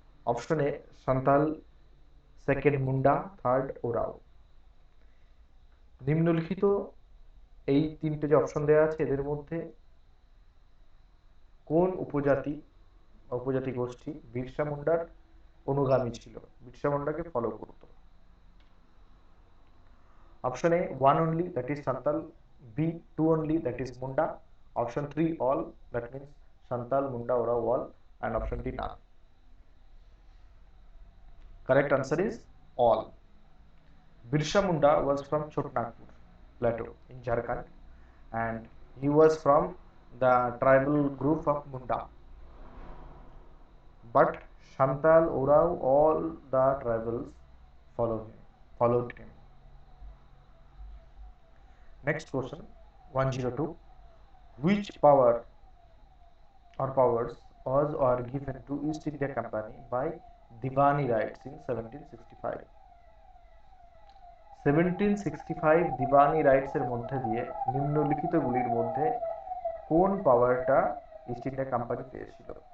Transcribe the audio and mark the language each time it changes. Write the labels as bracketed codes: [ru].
[en] Option A Santal, second Munda, third Oraon. [bn] নিম্নলিখিত এই তিনটে যে অপশন দেওয়া আছে এদের মধ্যে কোন উপজাতি গোষ্ঠী বিরসা মুন্ডার অনুগামী ছিল, বিরসা মুন্ডাকে ফলো করত? [en] Option A 1 only, that is Santal; B 2 only, that is Munda; option 3 all, that means Santal, Munda, Orao all; and option D none. Correct answer is all. Birsa Munda was from Chotnagpur plateau in Jharkhand, and he was from the tribal group of Munda. But Santal, Orao, all the tribals followed him. Next question, 102. Which powers was or given to East India Company by Diwani rights in 1765? [bn] 1765 দিবানি rights এর মধ্যে দিয়ে নিম্নলিখিতগুলির মধ্যে কোন পাওয়ারটা east India company পেয়েছিল?